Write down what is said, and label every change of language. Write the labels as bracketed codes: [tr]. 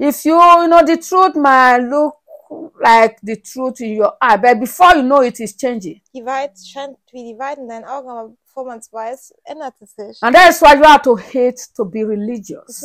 [en] If you know the truth might look like the truth in your eye, but before you know it, it's changing. [de] Die Wahrheit scheint wie die Wahrheit in deinen Augen, aber bevor man es weiß, ändert es sich. [en] And that is why you have to hate to be religious.